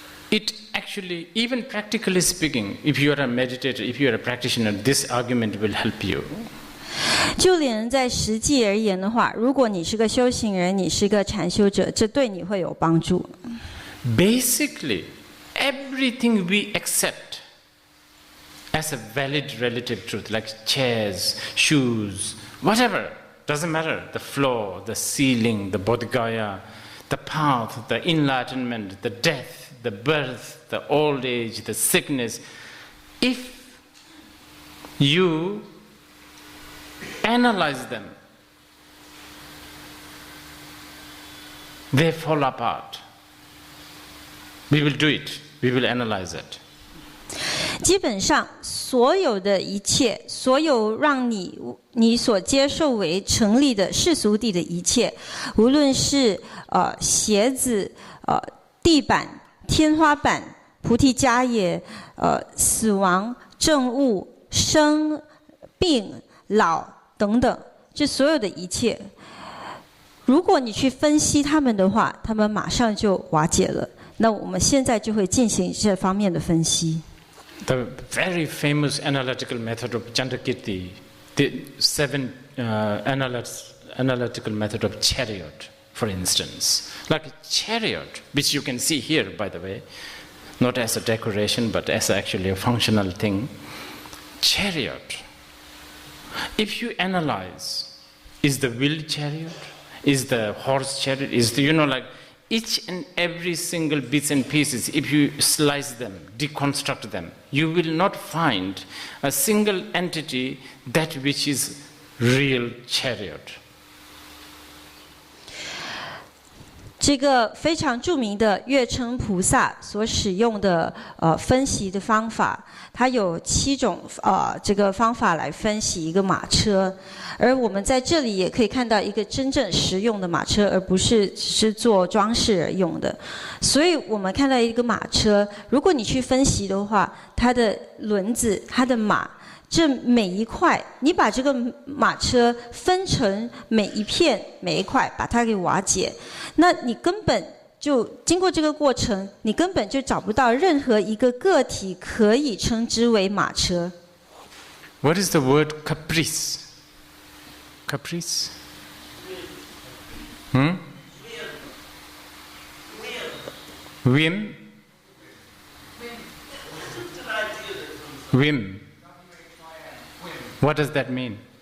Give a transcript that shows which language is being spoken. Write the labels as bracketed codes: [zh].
[en] It actually, even practically speaking, if you are a meditator, if you are a practitioner, this argument will help you. [zh] 就连在实际而言的话，如果你是个修行人，你是个禅修者，这对你会有帮助。 [en] Basically, everything we accept as a valid relative truth, like chairs, shoes, whatever, doesn't matter, the floor, the ceiling, the bodhigaya, the path, the enlightenment, the death, the birth, the old age, the sickness, if you analyze them, they fall apart. We will do it. We will analyze it. [zh] 基本上，所有的一切，所有让你所接受为成立的世俗谛的一切，无论是鞋子、地板、天花板、菩提迦叶、死亡、证悟、生、病、老等等，这所有的一切，如果你去分析它们的话，它们马上就瓦解了。那我们现在就会进行这方面的分析。 [en] The very famous analytical method of Chandrakirti, the 7 analytical method of chariot, for instance. Like a chariot, which you can see here, by the way, not as a decoration, but as actually a functional thing. Chariot. If you analyze, is the wheel chariot? Is the horse chariot? Is the, like, each and every single bits and pieces, if you slice them, deconstruct them, you will not find a single entity that which is real chariot. [zh] 这个非常著名的月称菩萨所使用的分析的方法，它有7种这个方法来分析一个马车，而我们在这里也可以看到一个真正实用的马车，而不是只是做装饰而用的。所以我们看到一个马车，如果你去分析的话，它的轮子、它的马，这每一块，你把这个马车分成每一片、每一块，把它给瓦解，那你根本就经过这个过程，你根本就找不到任何一个个体可以称之为马车。 [en] What is the word caprice? Caprice? Whim? Whim. What does that mean?